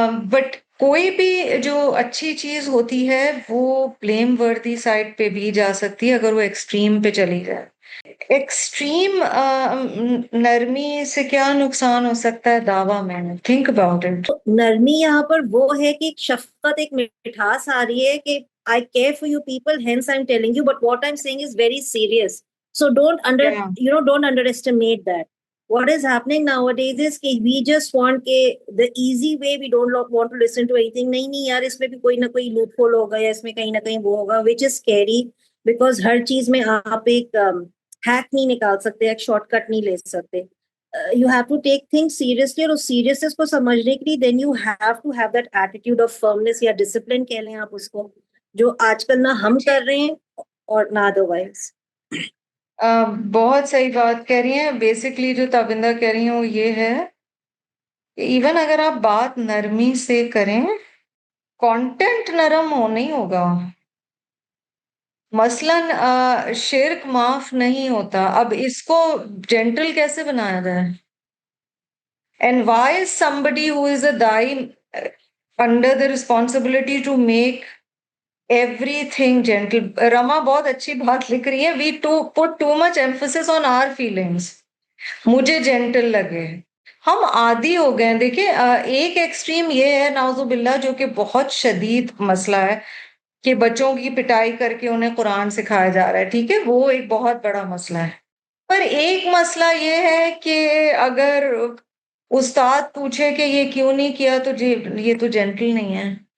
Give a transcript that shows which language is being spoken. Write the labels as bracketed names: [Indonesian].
[Urdu] But کوئی بھی جو اچھی چیز ہوتی ہے وہ بلیم وردی سائڈ پہ بھی جا سکتی ہے اگر وہ ایکسٹریم پہ چلی جائے. ایکسٹریم نرمی سے کیا نقصان ہو سکتا ہے دعویٰ میں؟ Think about it. [English] نرمی یہاں پر وہ ہے کہ شفقت, ایک مٹھاس آ رہی ہے کہ I care for you people, hence I'm telling you, but what I'm saying is very serious. So don't underestimate that. What is happening nowadays is کہ we just want the easy way, we don't want to listen to anything. [Urdu] نہیں یار, اس میں بھی کوئی نہ کوئی loop whole ہوگا, یا اس میں کہیں نہ کہیں وہ ہوگا, which is scary, because ہر چیز میں آپ ایک ہیک نہیں نکال سکتے, ایک شارٹ کٹ نہیں لے سکتے. You have to take things seriously, اور seriousness کو سمجھنے کے لیے then you have to have that attitude of firmness یا discipline کہہ لیں آپ اس کو, جو آج کل نہ ہم کر رہے ہیں اور نہ otherwise. بہت صحیح بات کہہ رہی ہیں. بیسکلی جو تابندہ کہہ رہی ہوں یہ ہے کہ ایون اگر آپ بات نرمی سے کریں، کانٹینٹ نرم نہیں ہوگا. [English] مثلاً شرک معاف نہیں ہوتا، اب اس کو جینٹل کیسے بنایا جائے؟ And why is somebody who is a da'i under the responsibility to make everything gentle? [Urdu] رما بہت اچھی بات لکھ رہی ہے. [English] We put too much emphasis on our feelings. [Urdu] مجھے جینٹل لگے. ہم عادی ہو گئے ہیں. دیکھیں ایک ایکسٹریم یہ ہے نعوذ باللہ جو کہ بہت شدید مسئلہ ہے کہ بچوں کی پٹائی کر کے انہیں قرآن سکھایا جا رہا ہے. ٹھیک ہے، وہ ایک بہت بڑا مسئلہ ہے. پر ایک مسئلہ یہ ہے کہ اگر استاد پوچھے کہ یہ کیوں نہیں کیا تو جی یہ تو جینٹل نہیں ہے.